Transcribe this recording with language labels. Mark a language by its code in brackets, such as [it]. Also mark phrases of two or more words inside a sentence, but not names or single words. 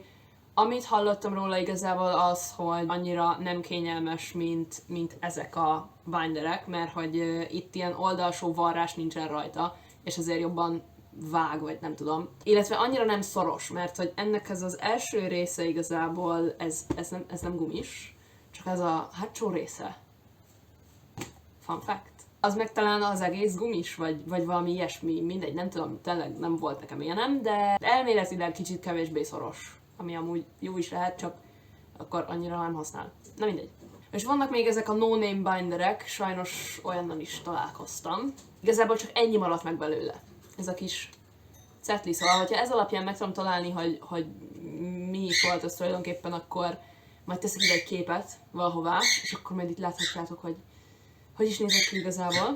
[hu] Amit hallottam róla igazából az, hogy annyira nem kényelmes, mint ezek a binderek, mert hogy itt ilyen oldalsó varrás nincsen rajta, és azért jobban vág, vagy nem tudom. Illetve annyira nem szoros, mert hogy ennek ez az első része igazából, ez nem gumis, csak ez a hátsó része. [en] Fun fact. [hu] Az meg talán az egész gumis, vagy valami ilyesmi, mindegy, nem tudom, tényleg nem volt nekem ilyenem, de elméletileg kicsit kevésbé szoros, ami amúgy jó is lehet, csak akkor annyira nem használ. Na mindegy. És vannak még ezek a no-name binderek, sajnos olyannal is találkoztam. Igazából csak ennyi maradt meg belőle. Ez a kis cetli, szóval, hogyha ez alapján meg tudom találni, hogy mi is volt ez tulajdonképpen, akkor majd teszek ide egy képet valahová, és akkor majd itt láthatjátok, hogy is nézett ki igazából.